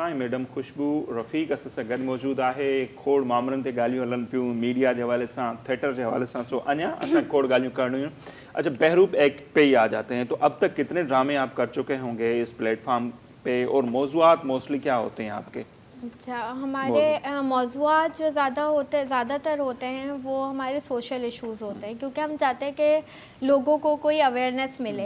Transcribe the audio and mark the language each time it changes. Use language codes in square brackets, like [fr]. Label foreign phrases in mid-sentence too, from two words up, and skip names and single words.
[sd] ऐं मैडम खुशबू रफ़ीक असां सां गॾु मौजूदु आहे। खोड़ मामलनि ते ॻाल्हियूं हलनि पियूं, मीडिया जे हवाले सां, [hi] थिएटर के हवाले से, [sd] सो अञा असां खोड़ ॻाल्हियूं करणियूं। [hi] अच्छा, बहरूप एक्ट पे ही आ जाते हैं, तो अब तक कितने ड्रामे आप कर चुके होंगे इस प्लेटफॉर्म पे, और मौज़ूआत मोस्टली क्या होते हैं आपके? अच्छा, हमारे मौज़ूआत जो ज़्यादातर होते हैं वो हमारे [en] social issues [hi] होते हैं, क्योंकि हम चाहते हैं कि लोगों को कोई अवेयरनेस मिले।